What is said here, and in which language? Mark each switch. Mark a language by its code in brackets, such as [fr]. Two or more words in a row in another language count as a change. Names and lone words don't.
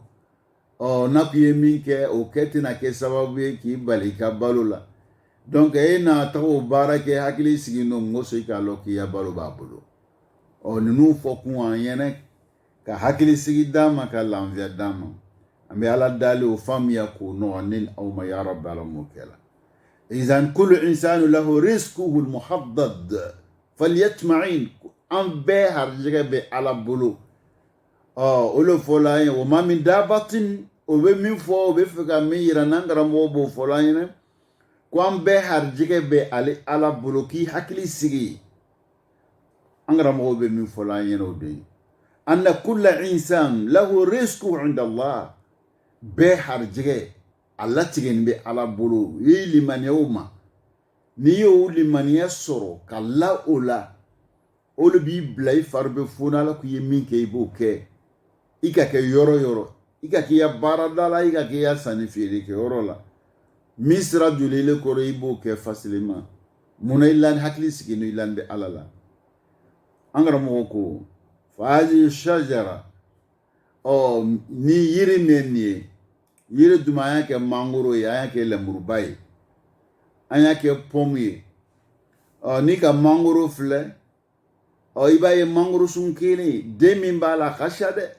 [bm] N'a kun ye min kɛ, o kɛ tɛna kɛ sababu ye k'i bali i ka balo la. Donc e n'a taga o baara kɛ hakili sigin don ngo sɔn i k'a dɔn k'i ya balo b'a bolo. Ninnu fɔ kun an ɲɛna ka hakili sigi d'a ma, ka lafiya d'a ma. An bɛ Ala dali o faamuya k'o nɔgɔ ne aw ma [ar] يا رب [bm] Ala m'o kɛ la. [ar] إذن كل إنسان له رزقه المحدد فليطمئن. [bm] An bɛɛ harijɛgɛ bɛ Ala bolo. O le fɔla an ye wa ma min dabatin, o bɛ min fɔ, o bɛ fɛ ka min yira n'an karamɔgɔ b'o fɔla an ɲɛna ko an bɛɛ harijɛgɛ bɛ ale Ala bolo, k'i hakili sigi. An karamɔgɔ bɛ min fɔla an ɲɛna o de ye [ar] أن كل إنسان له رزقه عند الله. [bm] Bɛɛ harijɛgɛ a latigɛnin bɛ Ala bolo. I ye limaniya o ma, n'i y'o limaniya sɔrɔ ka la o la, o de b'i bila i fari bɛ foni Ala k'i ye min kɛ i b'o kɛ. I ka kɛ yɔrɔ yɔrɔ, i ka k'i ya baarada la, i ka k'i ya sanni feere kɛ yɔrɔ la, min sira jolile kɔrɔ i b'o kɛ facilement. Munna i la hakili sigin i la bɛ Ala la. An karamɔgɔ ko [ar] فهذه شجرة, [bm] ni yiri min ye yiri duma an y'a kɛ mangoro ye, an y'a kɛ lemuruba ye, an y'a kɛ pomme ye. Ni ka mangoro filɛ, i b'a ye mangoro sun kelen den min b'a la ka ca dɛ.